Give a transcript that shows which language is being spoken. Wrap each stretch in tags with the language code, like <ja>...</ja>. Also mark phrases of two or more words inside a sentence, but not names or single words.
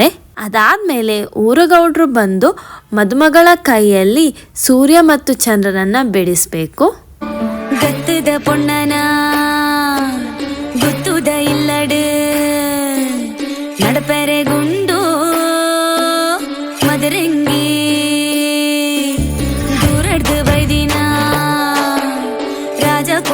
<kn>ಅದಾದ್ಮೇಲೆ ಊರುಗೌಡ್ರು ಬಂದು ಮದುಮಗಳ ಕೈಯಲ್ಲಿ ಸೂರ್ಯ ಮತ್ತು ಚಂದ್ರನನ್ನ ಬಿಡಿಸ್ಬೇಕು.</kn> <tcy>ಗತ್ತದ ಪೊಣ್ಣನ ಗೊತ್ತುದ ಇಲ್ಲಡು ನಡಪೆರೆ ಗುಂಡು ಮದರಂಗಿ ದೂರಡ್ದು ಬೈದಿನ ರಾಜ</tcy>